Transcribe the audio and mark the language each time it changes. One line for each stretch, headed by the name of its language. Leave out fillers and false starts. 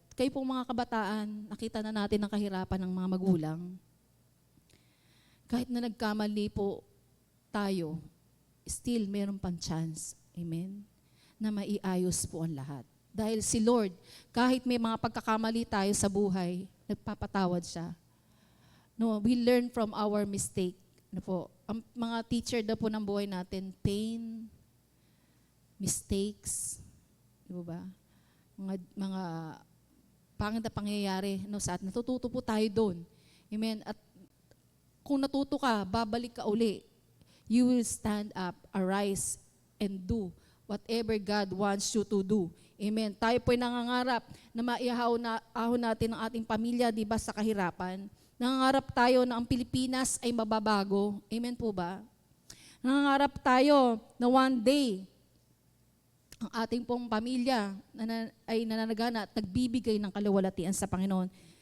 Filipino: kayo pong mga kabataan, nakita na natin ang kahirapan ng mga magulang. Kahit na nagkamali po tayo, still meron pang chance, amen, na maiayos po ang lahat. Dahil si Lord, kahit may mga pagkakamali tayo sa buhay, nagpapatawad siya.
English: No, we learn from our mistake.
Filipino: Ano po, ang mga teacher daw po ng buhay natin, pain, mistakes, di ba? Mga pangit na pangyayari no, sa atin. Natututo po tayo doon. Amen. At kung natuto ka, babalik ka uli.
English: You will stand up, arise, and do whatever God wants you to do. Amen.
Filipino: Tayo po'y nangangarap na maiahon natin ang ating pamilya, di ba, sa kahirapan. Nangangarap tayo na ang Pilipinas ay mababago. Amen po ba? Nangangarap tayo na one day, ang ating pong pamilya ay nananagana at nagbibigay ng kaluwalhatian sa Panginoon.